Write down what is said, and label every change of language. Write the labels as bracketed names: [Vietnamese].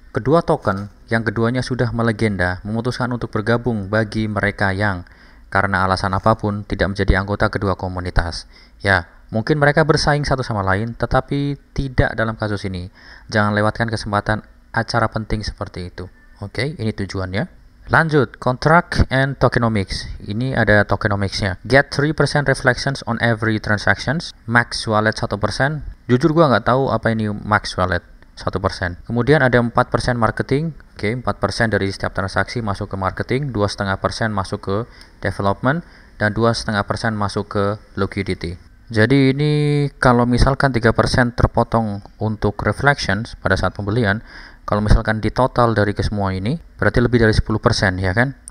[Indonesian] Kedua token yang keduanya sudah melegenda memutuskan untuk bergabung bagi mereka yang karena alasan apapun tidak menjadi anggota kedua komunitas. Ya, mungkin mereka bersaing satu sama lain, tetapi tidak dalam kasus ini. Jangan lewatkan kesempatan acara penting seperti itu. Oke, ini tujuannya. Lanjut, [English] contract and tokenomics. [Indonesian] Ini ada tokenomicsnya. [English] Get 3% reflections on every transactions. Max wallet 1%. [Indonesian] Jujur gua nggak tahu apa ini max wallet 1%. Kemudian ada 4% marketing. Oke, 4% dari setiap transaksi masuk ke marketing, 2,5% masuk ke development, dan 2,5% masuk ke liquidity. Jadi ini kalau misalkan 3% terpotong untuk reflections pada saat pembelian, kalau misalkan di total dari kesemua ini, berarti lebih dari 10%, ya kan?